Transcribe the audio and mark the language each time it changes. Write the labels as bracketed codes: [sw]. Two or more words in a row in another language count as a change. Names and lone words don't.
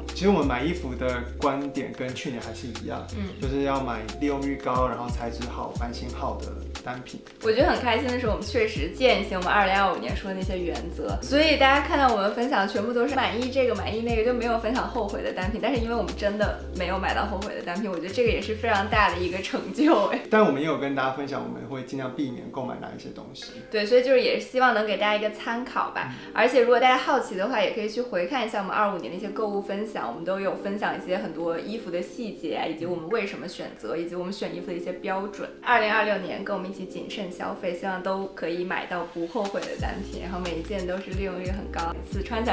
[zh] 其實我們買衣服的觀點跟去年還是一樣，就是要買利用率高，然後材質好、版型好的單品。我覺得很開心的是，我們確實踐行我們2025年說的那些原則，所以大家看到我們分享全部都是滿意這個滿意那個，就沒有分享後悔的單品。但是因為我們真的沒有買到後悔的單品，我覺得這個也是非常大的一個成就哎。但我們也有跟大家分享，我们会尽量避免购買哪一些東西。对，所以就是也是希望能給大家一個參考吧。而且如果大家好奇的話，也可以去回看一下我們25年的一些購物分享，我們都有分享一些很多衣服的細節啊，以及我們為什麼選擇，以及我們選衣服的一些標準。2026年跟我們一起謹慎消費，希望都可以買到不後悔的單品，然後每一件都是利用率很高，每次穿起來都很開心的衣服。